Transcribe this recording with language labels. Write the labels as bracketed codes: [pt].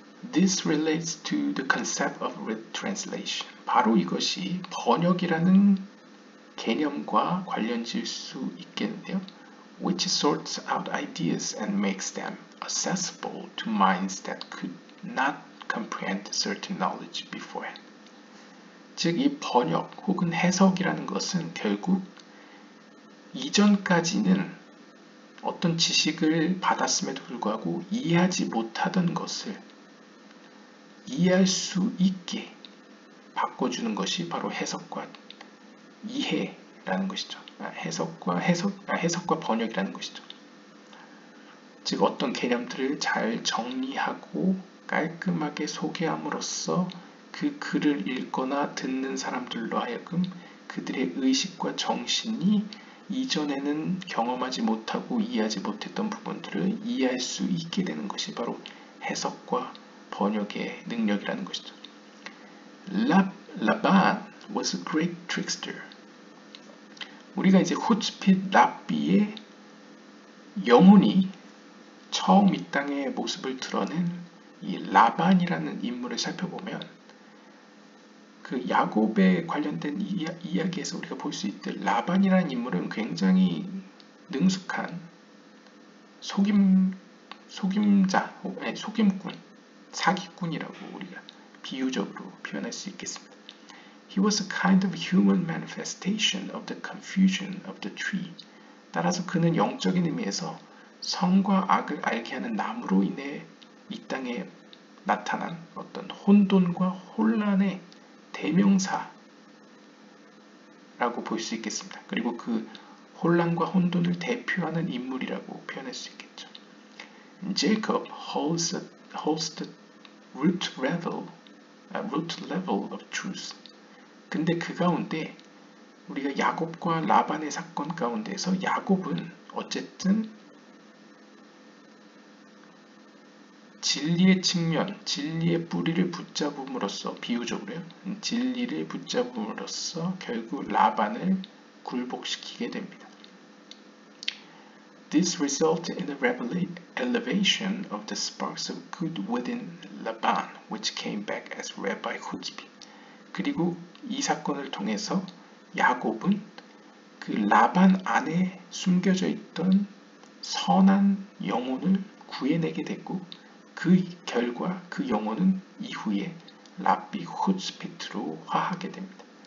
[en] This relates to the concept of translation. [ko] 바로 이것이 번역이라는 개념과 관련지을 수 있겠는데요. [en] Which sorts out ideas and makes them accessible to minds that could not comprehend certain knowledge beforehand. [ko] 즉, 이 번역 혹은 해석이라는 것은 결국 이전까지는 어떤 지식을 받았음에도 불구하고 이해하지 못하던 것을 이해할 수 있게 바꿔주는 것이 바로 해석과 이해라는 것이죠. 해석과 번역이라는 것이죠. 즉 어떤 개념들을 잘 정리하고 깔끔하게 소개함으로써 그 글을 읽거나 듣는 사람들로 하여금 그들의 의식과 정신이 이전에는 경험하지 못하고 이해하지 못했던 부분들을 이해할 수 있게 되는 것이 바로 해석과 번역의 능력이라는 것이죠. [en] Laban was a great trickster. [ko] 우리가 이제 후츠핏 랍비의 영혼이 처음 이 땅의 모습을 드러낸 이 라반이라는 인물을 살펴보면 그 야곱에 관련된 이야기에서 우리가 볼 수 있듯 라반이라는 인물은 굉장히 능숙한 속임꾼, 사기꾼이라고 우리가 비유적으로 표현할 수 있겠습니다. [en] He was a kind of human manifestation of the confusion of the tree. [ko] 따라서 그는 영적인 의미에서 선과 악을 알게 하는 나무로 인해 이 땅에 나타난 어떤 혼돈과 혼란의 대명사라고 볼 수 있겠습니다. 그리고 그 혼란과 혼돈을 대표하는 인물이라고 표현할 수 있겠죠. [en] Jacob holds the root level of truth. [ko] 근데 그 가운데 우리가 야곱과 라반의 사건 가운데서 야곱은 어쨌든 진리의 측면, 진리의 뿌리를 붙잡음으로써 비유적으로요. 진리를 붙잡음으로써 결국 라반을 굴복시키게 됩니다. [en] This resulted in the elevation of the sparks of good within Laban, which came back as Rabbi Hutzpit. [ko] 그리고 이 사건을 통해서 야곱은 그 라반 안에 숨겨져 있던 선한 영혼을 구해내게 됐고 그 결과 그 영혼은 이후에 랍비 후츠피트로 화하게 됩니다.